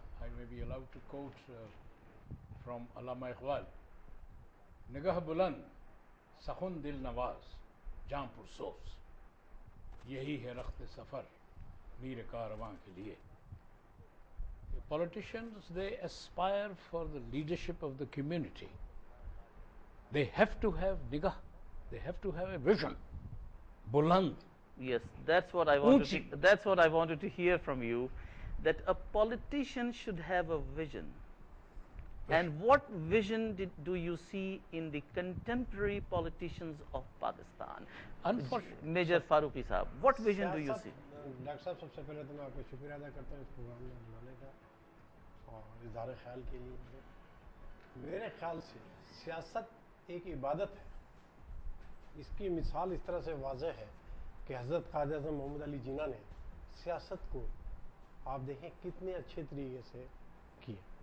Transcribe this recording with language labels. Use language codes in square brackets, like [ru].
[en] I may be allowed to quote from Allama Iqbal. [ur] نگاہ بلند سخن دل نواز جاں پرسوز، یہی ہے رخت سفر میر کارواں کے لیے. [en] Politicians, they aspire for the leadership of the community. They have to have nigah, they have to have a vision. Buland. Yes, that's what I wanted to hear from you, that a politician should have a vision. And what vision do you see in the contemporary politicians of Pakistan? Unfortunately, Major Farooqi Saab, what vision do you see? [ur] Doctor صاحب سب سے پہلے تو میں آپ کا شکریہ ادا کرتا ہوں اس پروگرام میں بلانے کا اور اظہار خیال کے لیے. میرے خیال سے سیاست ایک عبادت ہے. اس کی مثال اس طرح سے واضح ہے کہ حضرت قائد اعظم محمد علی جناح نے سیاست کو آپ دیکھیں کتنے اچھے طریقے سے کیے.